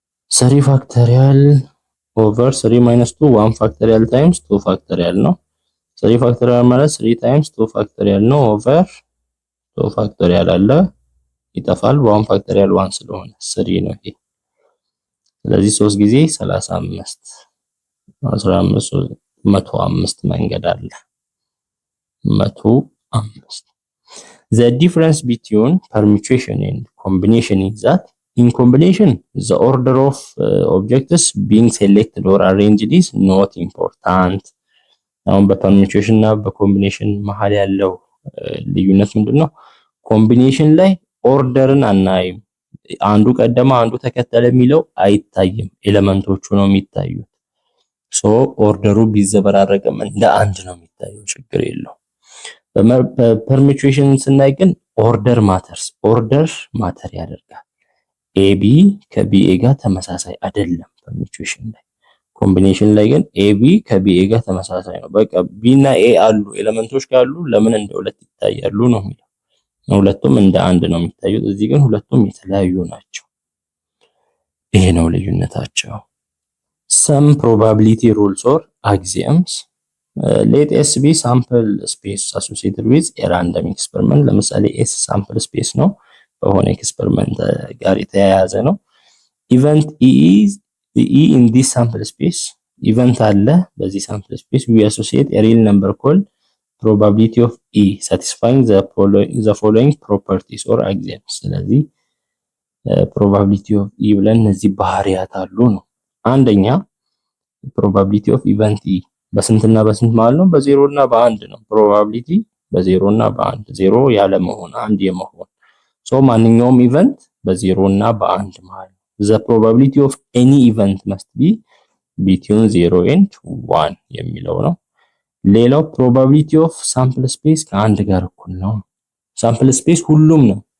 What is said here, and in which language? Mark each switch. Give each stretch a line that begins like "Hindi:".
Amharic: 3 ፋክተሪያል ኦቨር 3 ማይነስ 2 1 ፋክተሪያል ታይምስ 2 ፋክተሪያል ነው። 3 ፋክተሪያል ማለት 3 ታይምስ 2 ፋክተሪያል ነው ኦቨር 2 ፋክተሪያል አለ ይጠፋል። በ1 ፋክተሪያል 1 ስለሆነ 3 ነው ይሄ። ስለዚህ 3 ጊዜ 35 15 105 መንገድ አለ 105.
English: The difference between permutation and combination is that in combination the order of objects being selected or arranged is not important.
Amharic: አሁን በፐርሙቴሽን እና በኮምቢኔሽን መሃል ያለው ልዩነት ምንድነው? ኮምቢኔሽን ላይ ኦርደርን አናይም። አንዱ ቀደማ አንዱ ተከተለ የሚለው አይታይም። ኤሌመንቶቹ ነው የሚታዩት። ሶ ኦርደሩ ቢዘበራረቅም እንደ አንድ ነው የሚታየው፣ ችግር የለው። በፐርሙቴሽን ስናይ ግን ኦርደር ማተርስ፣ ኦርደር ማተር ያደርጋል። ኤቢ ከቢኤ ጋር ተመሳሳይ አይደለም ፐርሙቴሽን ላይ። ኮምቢኔሽን ላይ ግን ኤቢ ከቢኤ ጋር ተመሳሳይ ነው። በቃ ቢ እና ኤ አሉ ኤሌመንቶች ካሉ ለምን እንደ ሁለት ይታያሉ ነው የሚለው። ሁለቱም እንደ አንድ ነው የሚታዩት። እዚህ ግን ሁለቱም የተለያዩ ናቸው። ይሄ ነው ልዩነታቸው።
English: some probability rules or axioms let S be sample space associated with a random experiment.
Amharic: ለምሳሌ S sample space ነው፣ በሆነ ኤክስፐሪመንት ጋር የተያያዘ ነው።
English: event E is in this sample space event
Amharic: አለ በዚህ
English: sample space we associate a real number called probability of E satisfying the following properties or axioms.
Amharic: ስለዚህ probability of E ብለን እነዚህ ባህሪያት አሉ ነው። አንደኛ probability of event E በስንትና በስንት ማለት ነው? በዜሮ እና በአንድ ነው። probability በዜሮ እና በአንድ፣ ዜሮ ያለ መሆን አንድ የመሆን ሶ ማንኛውም ኢቨንት በዜሮ እና በአንድ ማለት ነው።
English: the probability of any event must be between 0 and 1
Amharic: የሚለው ነው። ሌላው probability of sample space ከአንድ ጋር እኩል ነው። sample space ሁሉም ነው፣